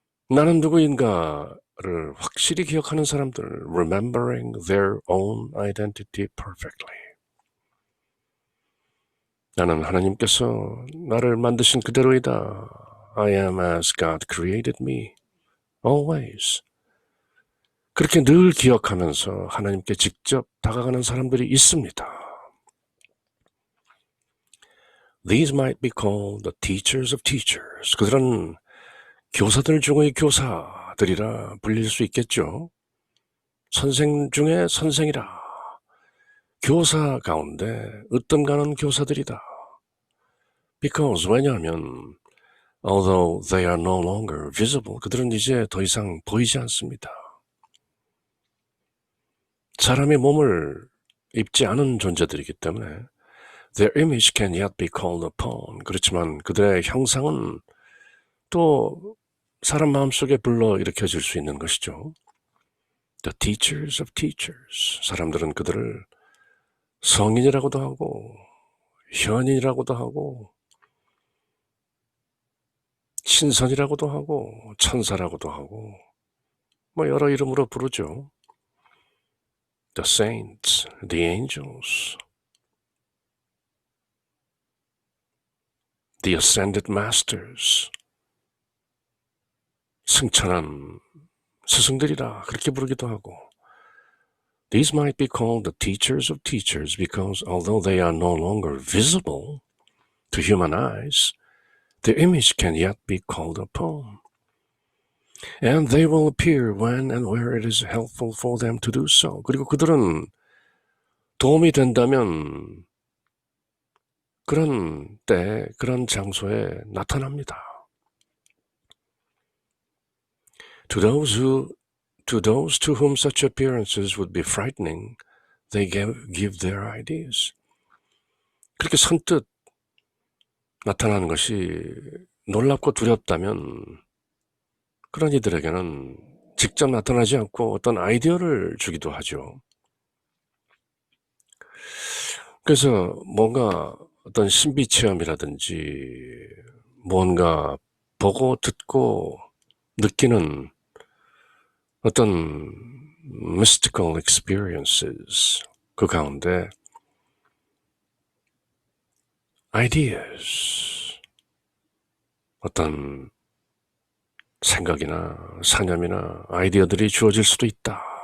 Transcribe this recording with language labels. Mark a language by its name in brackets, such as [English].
[Korean] 나는 누구인가를 확실히 기억하는 사람들, [English] remembering their own identity perfectly. [Korean] 나는 하나님께서 나를 만드신 그대로이다. [English] I am as God created me, always. [Korean] 그렇게 늘 기억하면서 하나님께 직접 다가가는 사람들이 있습니다. [English] These might be called the teachers of teachers. [Korean] 그들은 교사들 중의 교사들이라 불릴 수 있겠죠. 선생 중에 선생이라. 교사 가운데 으뜸 가는 교사들이다. [English] Because [Korean] 왜냐하면 [English] although they are no longer visible, [Korean] 그들은 이제 더 이상 보이지 않습니다. 사람의 몸을 입지 않은 존재들이기 때문에 [English] their image can yet be called upon. [Korean] 그렇지만 그들의 형상은 또 사람 마음속에 불러일으켜질 수 있는 것이죠. [English] The teachers of teachers. [Korean] 사람들은 그들을 성인이라고도 하고 현인이라고도 하고 신선이라고도 하고 천사라고도 하고 뭐 여러 이름으로 부르죠. [English] The saints, the angels, the ascended masters. [Korean] 승천한 스승들이라 그렇게 부르기도 하고 [English] These might be called the teachers of teachers because although they are no longer visible to human eyes, their image can yet be called upon. And they will appear when and where it is helpful for them to do so. [Korean] 그리고 그들은 도움이 된다면 그런 때, 그런 장소에 나타납니다. [English] To those to whom such appearances would be frightening, they give their ideas. [Korean] 그렇게 선뜻 나타나는 것이 놀랍고 두렵다면 그런 이들에게는 직접 나타나지 않고 어떤 아이디어를 주기도 하죠. 그래서 뭔가 어떤 신비체험이라든지 뭔가 보고 듣고 느끼는 어떤 mystical experiences 그 가운데 ideas 어떤 생각이나 사념이나 아이디어들이 주어질 수도 있다.